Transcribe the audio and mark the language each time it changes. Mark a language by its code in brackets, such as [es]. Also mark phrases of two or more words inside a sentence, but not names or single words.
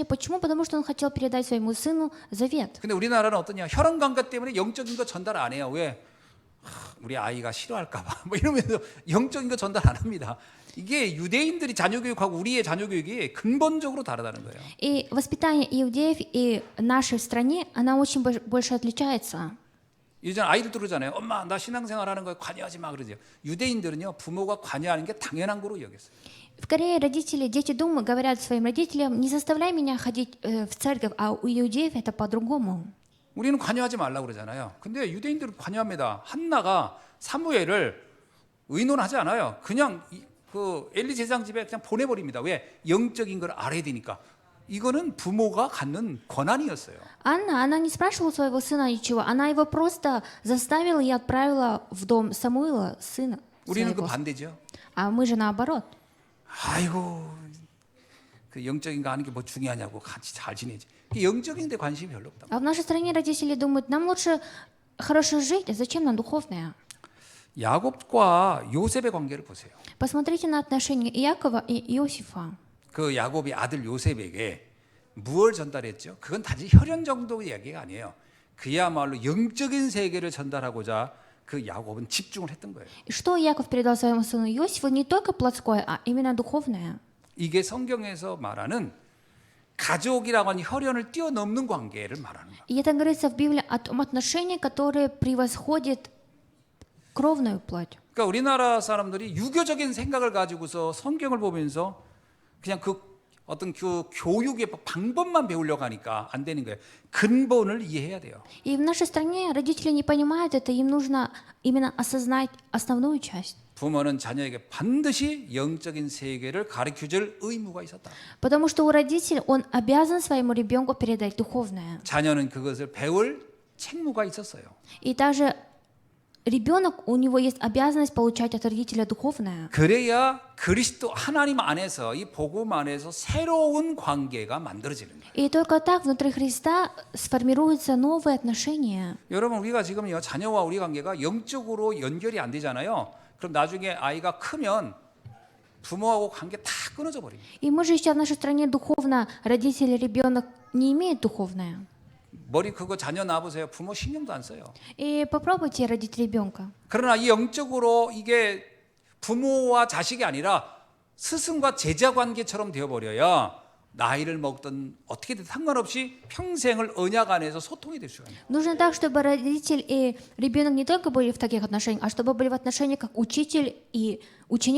[ru] Почему? Потому что он хотел передать своему сыну завет. [ko] 근데 우리나라는 어떠냐? 혈연 관계 때문에 영적인 거 전달 안 해요. 왜? 우리 아이가 싫어할까봐 뭐 이러면서 영적인 거 전달 안 합니다. 이게 유대인들이 자녀 교육하고 우리의 자녀 교육이 근본적으로 다르다는 거예요. [ru] И воспитание иудеев и нашей в стране, она очень больше отличается. [ko] 요즘 아이들도 그러잖아요. 엄마 나 신앙생활하는 거에 관여하지 마 그러죠. 유대인들은요 부모가 관여하는 게 당연한 거로 여겼어요. [ru] В Корее родители, дети дома говорят своим родителям: не заставляй меня ходить в церковь, а у иудеев это по-другому. [ko] 우리는 관여하지 말라고 그러잖아요. 근데 유대인들은 관여합니다. 한나가 사무엘을 의논하지 않아요. 그냥 그 엘리 제사장 집에 그냥 보내버립니다. 왜? 영적인 걸 알아야 되니까. 이거는 부모가 갖는 권한이었어요. [ru] Анна, она не спрашивала своего сына ничего, она его просто заставила и отправила в дом Самуила, сына [ko] 우리는 그 [ru] своего. [ko] 반대죠. [ru] А мы же наоборот. [ko] 아이고 그 영적인 거 하는 게 뭐 중요하냐고 같이 잘 지내지. 영적인 데 관심이 별로 없다. [ru] А в нашей стране родители думают: нам лучше хорошо жить, а зачем нам духовное? [ko] 야곱과 요셉의 관계를 보세요. [ru] Посмотрите на отношения Иакова и Иосифа. [ko] 그 야곱이 아들 요셉에게 무엇을 전달했죠? 그건 단지 혈연 정도의 이야기가 아니에요. 그야말로 영적인 세계를 전달하고자 그 야곱은 집중을 했던 거예요. [ru] И что Иаков передал своему сыну Иосифу? Не только плотское, а именно духовное. [ko] 이게 성경에서 말하는 가족이라고 하는 혈연을 뛰어넘는 관계를 말하는 거예요. [ru] И это говорится в Библии о том отношении, которое превосходит кровную плоть. [ko] 그러니까 우리나라 사람들이 유교적인 생각을 가지고서 성경을 보면서 그냥 그 어떤 그 교육의 방법만 배우려고 하니까 안 되는 거예요. 근본을 이해해야 돼요. [ru] И в нашей стране родители не понимают это, им нужно именно осознать основную часть. [ko] 부모는 자녀에게 반드시 영적인 세계를 가르쳐줄 의무가 있었다. [ru] Потому что у родителей он обязан своему ребенку передать духовное. [ko] 자녀는 그것을 배울 책무가 있었어요. [ru] И даже ребенок, у него есть обязанность получать от родителя духовное. [ko] 그래야 그리스도 하나님 안에서 이 복음 안에서 새로운 관계가 만들어지는 거예요. [ru] И только так внутри Христа сформируются новые отношения. [ko] 여러분 우리가 지금요 자녀와 우리 관계가 영적으로 연결이 안 되잖아요. 그럼 나중에 아이가 크면 부모하고 관계 다 끊어져 버립니다. [ru] И мы же сейчас в нашей стране духовно, родители, ребенок не имеет духовное. [ko] 머리 크고 자녀 낳아보세요. 부모 신경도 안 써요. [ru] И попробуйте родить ребенка. [ko] 그러나 이 영적으로 이게 부모와 자식이 아니라 스승과 제자 관계처럼 되어버려야 나이를 먹든 어떻게든 상관없이 평생을 언약 안에서 소통이 될 수가 있어요. [ru] Нужно так, чтобы родитель и ребенок не только были в таких отношениях, а чтобы были в отношениях как учитель и ученик.